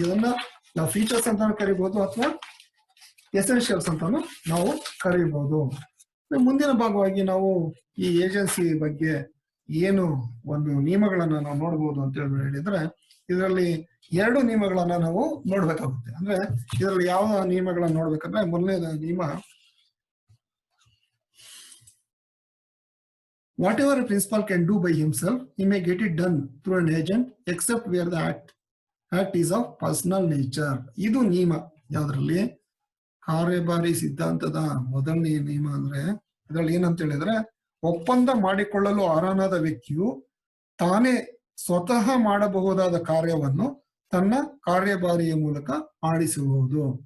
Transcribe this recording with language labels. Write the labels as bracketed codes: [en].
[kn] ಇದನ್ನ ನಾವು ಫೀಚರ್ಸ್ ಅಂತ ಕರಿಬಹುದು ಅಥವಾ ಎಸೆನ್ಷಿಯಲ್ಸ್ ಅಂತಾನು ನಾವು ಕರಿಬಹುದು. ಮುಂದಿನ ಭಾಗವಾಗಿ ನಾವು ಈ ಏಜೆನ್ಸಿ ಬಗ್ಗೆ ಏನು ಒಂದು ನಿಯಮಗಳನ್ನ ನಾವು ನೋಡ್ಬೋದು ಅಂತ ಹೇಳಿದ್ರೆ ಇದರಲ್ಲಿ 2 ನಿಯಮಗಳನ್ನ ನಾವು ನೋಡ್ಬೇಕಾಗುತ್ತೆ. ಅಂದ್ರೆ ಇದರಲ್ಲಿ ಯಾವ ನಿಯಮಗಳನ್ನ ನೋಡ್ಬೇಕಂದ್ರೆ ಮೊದಲನೇ ನಿಯಮ, [en] whatever a principal can do by himself, he may get it done through an agent except where the act is of personal nature. [kn] ಇದು ನಿಯಮ ಯಾವ್ದ್ರಲ್ಲಿ, ಕಾರ್ಯಭಾರಿ ಸಿದ್ಧಾಂತದ ಮೊದಲನೇ ನಿಯಮ. ಅಂದ್ರೆ ಇದ್ರಲ್ಲಿ ಏನಂತ ಹೇಳಿದ್ರೆ, ಒಪ್ಪಂದ ಮಾಡಿಕೊಳ್ಳಲು ಅರ್ಹನಾದ ವ್ಯಕ್ತಿಯು ತಾನೇ ಸ್ವತಃ ಮಾಡಬಹುದಾದ ಕಾರ್ಯವನ್ನು ತನ್ನ ಕಾರ್ಯಭಾರಿಯ ಮೂಲಕ ಮಾಡಿಸುವುದು.